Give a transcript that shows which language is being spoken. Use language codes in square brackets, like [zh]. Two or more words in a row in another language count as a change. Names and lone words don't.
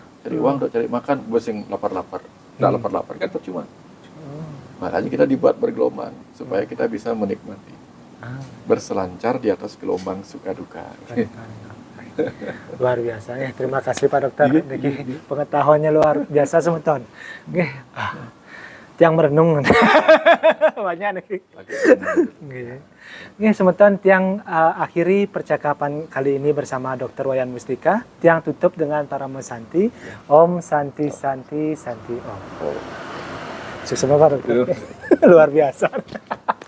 [id] Cari uang untuk cari makan, bosan lapar-lapar. Nggak lapar-lapar kan percuma. Makanya kita dibuat bergelombang supaya kita bisa menikmati. Berselancar di atas gelombang suka duka. Luar biasa ya. Terima kasih Pak Dokter. Pengetahuannya luar biasa semeton. Tiang merenung. Banyak nih. Semeton Tiang akhiri percakapan kali ini bersama Dr. Wayan Mustika. Tiang tutup dengan Parama Santi. [sa] Om Santi Santi Santi Om. [id] Sukses Pak Dokter. Luar biasa.